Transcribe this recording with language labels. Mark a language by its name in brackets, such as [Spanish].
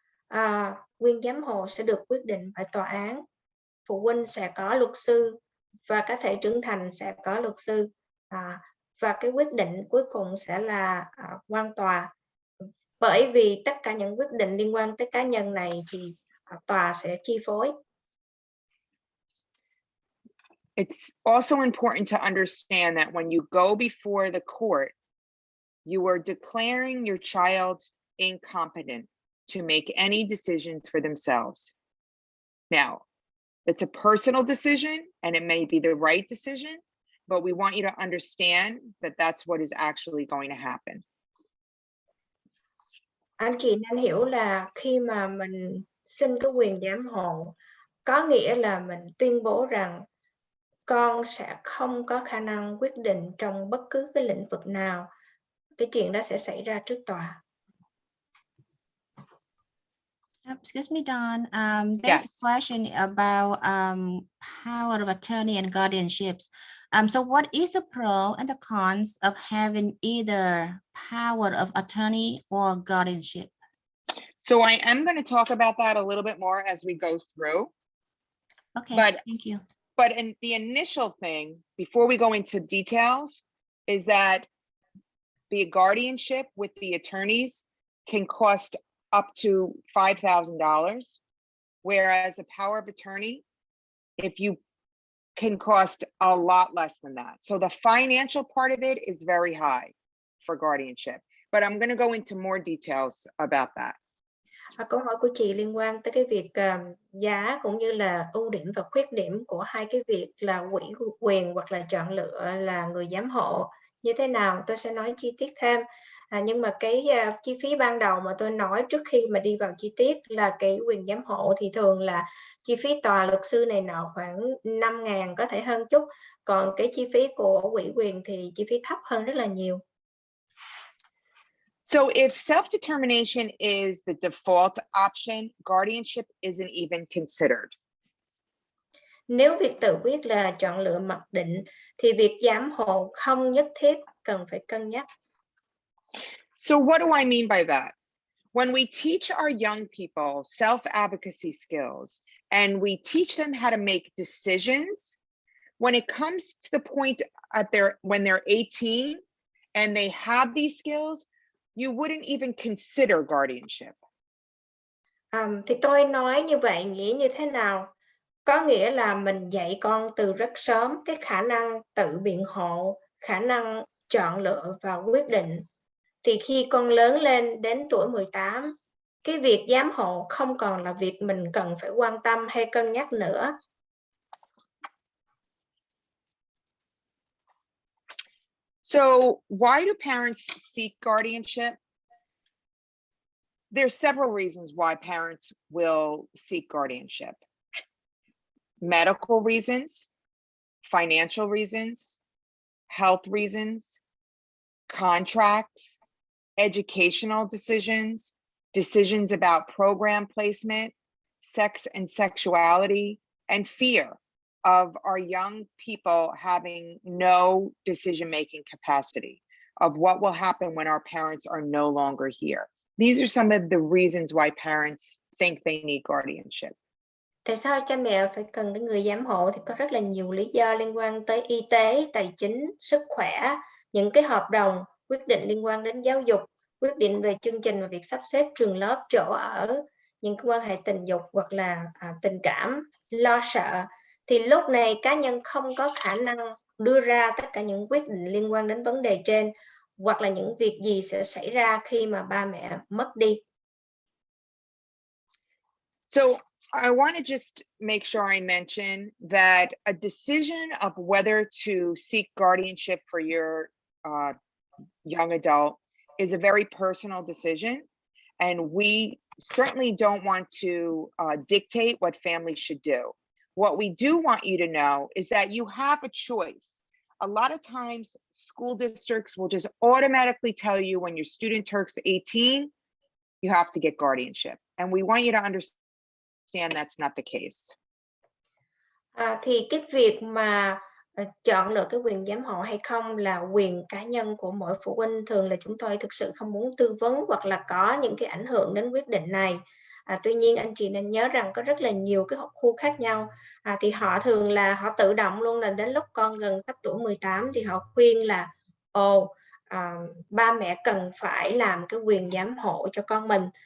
[Vietnamese] Quyền giám hộ sẽ được quyết định bởi tòa án. Phụ huynh sẽ có luật sư và cá thể trưởng thành sẽ có luật sư. Và cái quyết định cuối cùng sẽ là quan tòa. Bởi vì tất cả những quyết định liên quan tới cá nhân này thì tòa sẽ chi phối. [English] It's also important to understand that when you go before the court, you are declaring your child incompetent to make any decisions for themselves. Now, it's a personal decision and it may be the right decision, but we want you to understand that that's what is actually going to happen. [Vietnamese] Anh chị nên hiểu là khi mà mình xin cái quyền giám hộ, có nghĩa là mình tuyên bố rằng con sẽ không có khả năng quyết định trong bất cứ cái lĩnh vực nào. Cái chuyện đó sẽ xảy ra trước tòa. [English] Excuse me, Dawn. There's Yes. a question about power of attorney and guardianships. So what is the pro and the cons of having either power of attorney or guardianship? So I am going to talk about that a little bit more as we go through. Okay, thank you. But in the initial thing, before we go into details, is that the guardianship with the attorneys can cost up to $5,000, whereas a power of attorney, if you can cost a lot less than that. So the financial part of it is very high for guardianship, but I'm going to go into more details about that. [Vietnamese] Câu hỏi của chị liên quan tới cái việc giá cũng như là ưu điểm và khuyết điểm của hai cái việc là ủy quyền hoặc là chọn lựa là người giám hộ như thế nào, tôi sẽ nói chi tiết thêm. Nhưng mà cái chi phí ban đầu mà tôi nói trước khi mà đi vào chi tiết là cái quyền giám hộ thì thường là chi phí tòa luật sư này nọ khoảng 5.000, có thể hơn chút. Còn cái chi phí của ủy quyền thì chi phí thấp hơn rất là nhiều. [English] So if self-determination is the default option, guardianship isn't even considered. [Vietnamese] Nếu việc tự quyết là chọn lựa mặc định, thì việc giám hộ không nhất thiết cần phải cân nhắc. [English] So what do I mean by that? When we teach our young people self-advocacy skills and we teach them how to make decisions, when it comes to the point when they're 18 and they have these skills, you wouldn't even consider guardianship. [Vietnamese] Thì tôi nói như vậy nghĩa như thế nào? Có nghĩa là mình dạy con từ rất sớm cái khả năng tự biện hộ, khả năng chọn lựa và quyết định. Thì khi con lớn lên đến tuổi 18, cái việc giám hộ không còn là việc mình cần phải quan tâm hay cân nhắc nữa. [English] So why do parents seek guardianship? There's several reasons why parents will seek guardianship. Medical reasons, financial reasons, health reasons, contracts, educational decisions, decisions about program placement, sex and sexuality, and fear of our young people having no decision-making capacity, of what will happen when our parents are no longer here. These are some of the reasons why parents think they need guardianship. [Vietnamese] Tại sao cha mẹ phải cần cái người giám hộ thì có rất là nhiều lý do liên quan tới y tế, tài chính, sức khỏe, những cái hợp đồng, quyết định liên quan đến giáo dục, quyết định về chương trình và việc sắp xếp trường lớp, chỗ ở, những cái quan hệ tình dục hoặc là tình cảm, lo sợ. Thì lúc này cá nhân không có khả năng đưa ra tất cả những quyết định liên quan đến vấn đề trên, hoặc là những việc gì sẽ xảy ra khi mà ba mẹ mất đi. [English] So I want to just make sure I mention that a decision of whether to seek guardianship for your young adult is a very personal decision. And we certainly don't want to dictate what families should do. What we do want you to know is that you have a choice. A lot of times school districts will just automatically tell you when your student turns 18, you have to get guardianship. And we want you to understand that's not the case. [Vietnamese] Thì cái việc mà chọn lựa cái quyền giám hộ hay không là quyền cá nhân của mỗi phụ huynh. Thường là chúng tôi thực sự không muốn tư vấn hoặc là có những cái ảnh hưởng đến quyết định này. Tuy nhiên anh chị nên nhớ rằng có rất là nhiều cái học khu khác nhau. Thì họ thường là họ tự động luôn, là đến lúc con gần sắp tuổi 18 thì họ khuyên là ba mẹ cần phải làm cái quyền giám hộ cho con mình.